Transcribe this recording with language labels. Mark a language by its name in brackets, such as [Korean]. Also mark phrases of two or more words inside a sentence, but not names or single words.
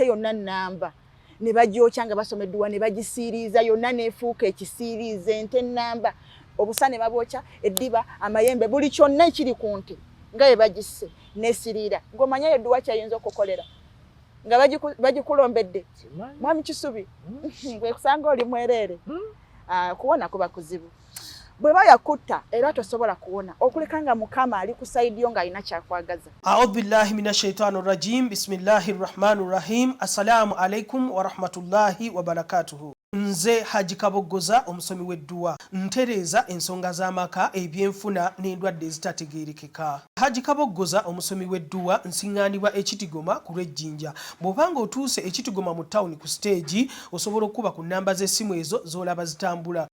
[Ganda] yonna nnamba ne bagyokya nga basoma edduwa ne bagisiiriiza yonna neefuuka ekisiiriiza ente nnamba obusa ne babwokya eddiba amayembe buli kyonna ekiri ku nte nga bwe bagisse n'esiriira ng'omanyayo edduwa kyayinza okukolera nga bagikulombedde mwami Kisubi gwe kusanga oli mwereere kuwona kuba kuzibu bwe bayakutta era tosobola kuwona okuleka nga Mukama ali ku sayidi yo ng'alina kyakwagaza. [Arabic] أعوذ بالله من الشيطان الرجيم. بسم الله الرحمن الرحيم. السلام عليكم ورحمة الله وبركاته. [Ganda] Nze Haji Kaboggoza omusomi w'edduwa ntereeza ensonga z'amaka ebyenfuna n'endwadde ezitategeerekeka. Haji Kaboggoza omusomi w'edduwa nsiŋŋaanibwa ekitigoma ku lw'ejjinja. Bw'obanga otuuse ekitigoma mu ttawuni ku siteegi osobola okuba ku nnamba z'essimu ezo z'olaba zitambula.